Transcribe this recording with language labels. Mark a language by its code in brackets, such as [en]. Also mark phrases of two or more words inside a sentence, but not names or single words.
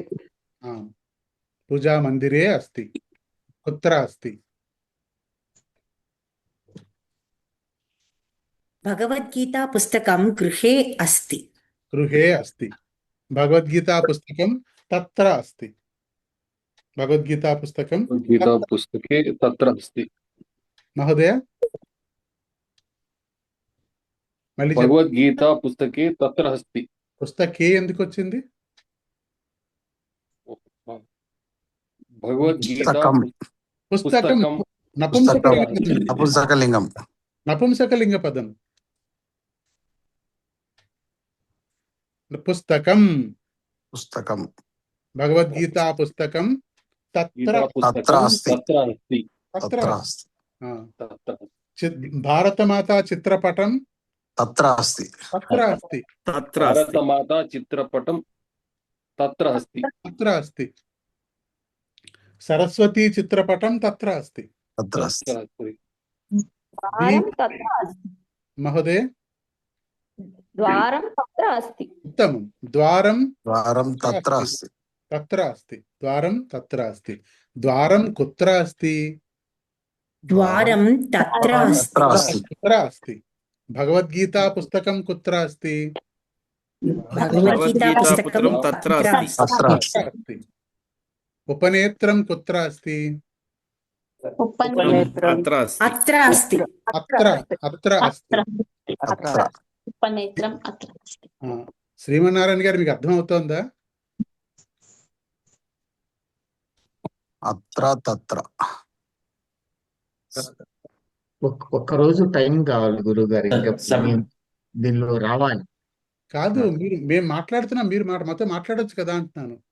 [sa] పూజా మందిరే అస్తి. కుత్ర అస్తి? భగవద్గీతా పుస్తకం గృహే అస్తి. గృహే అస్తి. భగవద్గీతా పుస్తకం తత్ర అస్తి. భగవద్గీతా పుస్తకం गीता पुस्तके तत्र अस्ति. [te] మహోదయ మళ్ళీ చెప్పండి. [sa] भगवद्गीता पुस्तके तत्र अस्ति. [te] పుస్తకే ఎందుకు వచ్చింది? [sa] भगवद्गीता పుస్తకం पुस्तकं [te] నపుంసకలింగం. నపుంసకలింగ పదం. [sa] పుస్తకం భగవద్గీతా పుస్తకం తత్ర पुस्तकं तत्र अस्ति. భారతమాత చిత్రపటం తత్ర అస్తి. भारतमाता चित्रपटं तत्र अस्ति. తత్ర అస్తి. సరస్వతీ చిత్రపటం తత్ర అస్తి. तत्र अस्ति. ద్వారం తత్ర అస్తి. మహోదయ ద్వారం తత్ర అస్తి. ఉత్తమం. ద్వారం తత్ర అస్తి. తత్ర అస్తి. ద్వారం తత్ర అస్తి. ద్వారం కుత్ర అస్తి? ద్వారం తత్ర అస్తి. కుత్ర అస్తి? భగవద్గీతా పుస్తకం కుత్ర అస్తి? భగవద్గీతా పుస్తకం తత్ర తత్ర అస్తి. అస్తి. ఉపనేత్రం కుత్ర అస్తి? అత్ర అస్తి. అత్ర అస్తి. అత్ర అస్తి. ఉపనేత్రం అత్ర అస్తి. [te] శ్రీమన్నారాయణ గారు మీకు అర్థమవుతోందా? [sa] తత్ర [te] ఒక్కరోజు టైం కావాలి గురువు గారు, ఇంకా దీనిలో రావాలి. కాదు, మేము మాట్లాడుతున్నాం, మీరు మాతో మాట్లాడొచ్చు కదా అంటున్నాను.